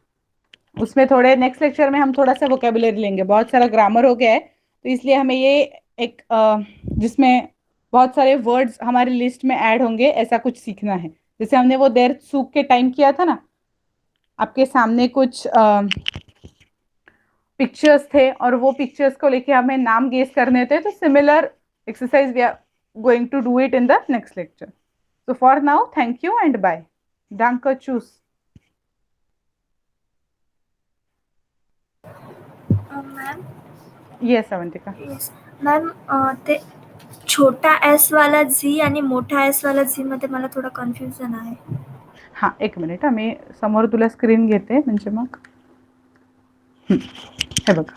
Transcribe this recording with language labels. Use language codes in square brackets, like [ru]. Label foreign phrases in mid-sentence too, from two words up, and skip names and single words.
[hi] उसमें थोड़े [en] next lecture [hi] में हम थोड़ा सा वोकेबुलरी लेंगे. बहुत सारा ग्रामर हो गया है, तो इसलिए हमें ये एक जिसमें बहुत सारे वर्ड्स हमारी लिस्ट में ऐड होंगे, ऐसा कुछ सीखना है। जैसे हमने वो देर सूख के टाइम किया था ना, आपके सामने कुछ पिक्चर्स थे और वो पिक्चर्स को लेके हमें नाम गेस करने थे। [en] तो similar exercise we are going to do it in the next lecture. So for now, thank you and bye. [de] Danke, tschüss. [en] मॅम Yes, Avantika. yes ma'am [mr] ते छोटा एस वाला झी आणि मोठा एस वाला झी मध्ये मला थोडं कन्फ्युजन आहे. हां, एक मिनिट, मी समोर तुला स्क्रीन घेते म्हणजे मग हे बघ.